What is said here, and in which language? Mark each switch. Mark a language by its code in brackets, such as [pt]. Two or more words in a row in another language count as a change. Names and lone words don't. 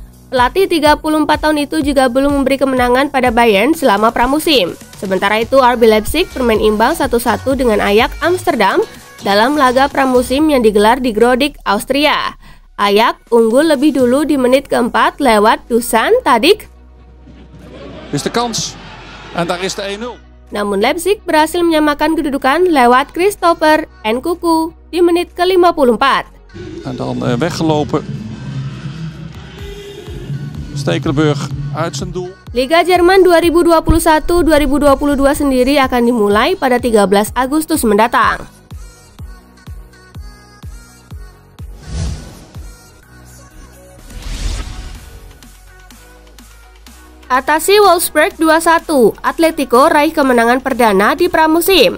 [id] Pelatih 34 tahun itu juga belum memberi kemenangan pada Bayern selama pramusim. Sementara itu RB Leipzig bermain imbang 1-1 dengan Ajax Amsterdam dalam laga pramusim yang digelar di Grodijk, Austria. Ajax unggul lebih dulu di menit keempat lewat Dusan Tadic. [nl] Is de kans en daar is de 1-0. [id] Namun Leipzig berhasil menyamakan kedudukan lewat Christopher Nkunku di menit ke-54. [nl] En dan weggelopen. Stekelenburg uit zijn doel. [id] Liga Jerman 2021-2022 sendiri akan dimulai pada 13 Agustus mendatang. Atasi Wolfsburg 2-1, Atletico raih kemenangan perdana di pramusim.